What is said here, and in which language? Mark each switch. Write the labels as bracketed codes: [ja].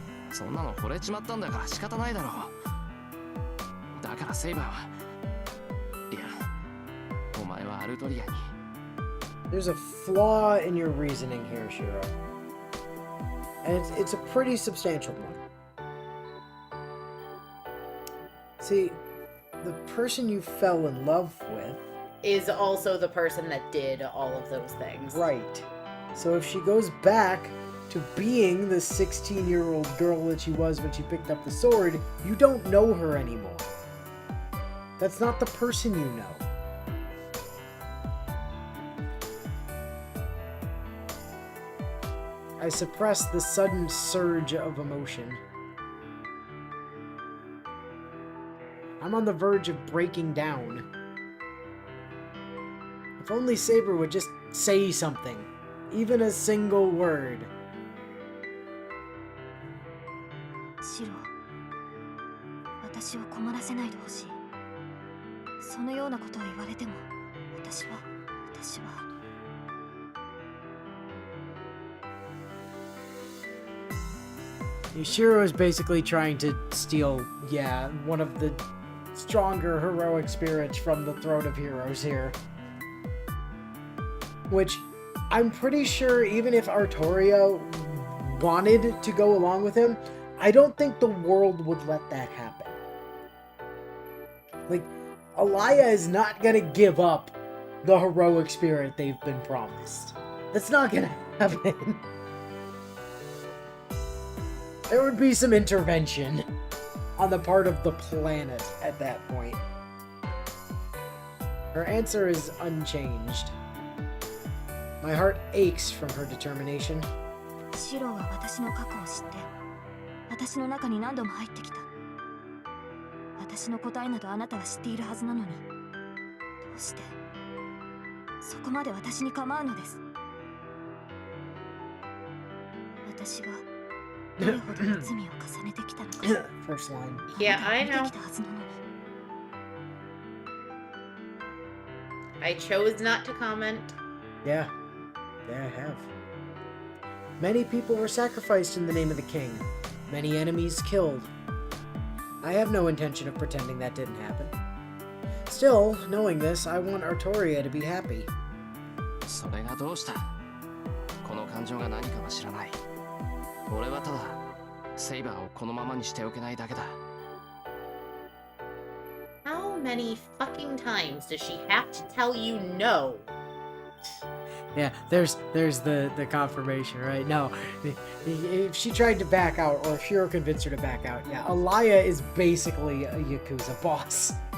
[ja] そんなの惚れちまったんだから仕方ないだろう。だからセイバーは、いや、お前はアルトリアに。 [en] There's a flaw in your reasoning here, Shiro. And it's a pretty substantial one. See, the person you fell in love with... is also the person that did all of those things. Right. So if she goes back to being the 16-year-old girl that she was when she picked up the sword, you don't know her anymore. That's not the person you know. I suppressed the sudden surge of emotion. I'm on the verge of breaking down. If only Saber would just say something. Even a single word. [ja] シロ、私を困らせないでほしい。そのようなことを言われても、私は。 [en] Shiro is basically trying to steal, one of the stronger heroic spirits from the Throne of Heroes here. Which, I'm pretty sure even if Artoria wanted to go along with him, I don't think the world would let that happen. Like, Alaya is not gonna give up the heroic spirit they've been promised. That's not gonna happen. There would be some intervention on the part of the planet at that point. Her answer is unchanged. My heart aches from her determination. [ja] シロは私の過去を知って、私の中に何度も入ってきた。私の答えなどあなたは知っているはずなのに、どうしてそこまで私に構うのです。私が [en] First line. Yeah, I know. I chose not to comment. Yeah, I have. Many people were sacrificed in the name of the king. Many enemies killed. I have no intention of pretending that didn't happen. Still, knowing this, I want Artoria to be happy. [ja] それがどうした？この感情が何かは知らない。俺はただセイバーをこのままにしておけないだけだ。 [en] How many fucking times does she have to tell you no? Yeah, there's the confirmation, right? No, if she tried to back out, or if Shiro convinced her to back out, yeah, Alaya is basically a Yakuza boss.